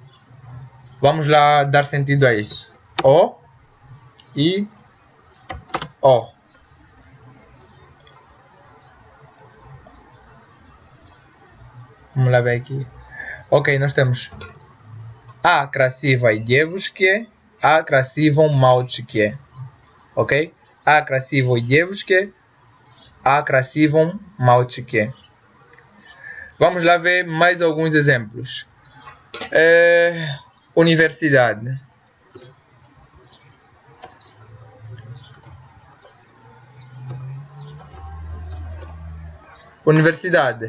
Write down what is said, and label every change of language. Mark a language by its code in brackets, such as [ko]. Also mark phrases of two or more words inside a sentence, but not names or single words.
[pt] Vamos lá dar sentido a isso. O e O. Vamos lá ver aqui. Ok, nós temos a [ru] красивой девушке, [pt] a [ru] красивом мальчике. [pt] Ok? A [ru] красивой девушке, [pt] a [ru] красивом мальчике. [pt] Vamos lá ver mais alguns exemplos. Universidade. Universidade.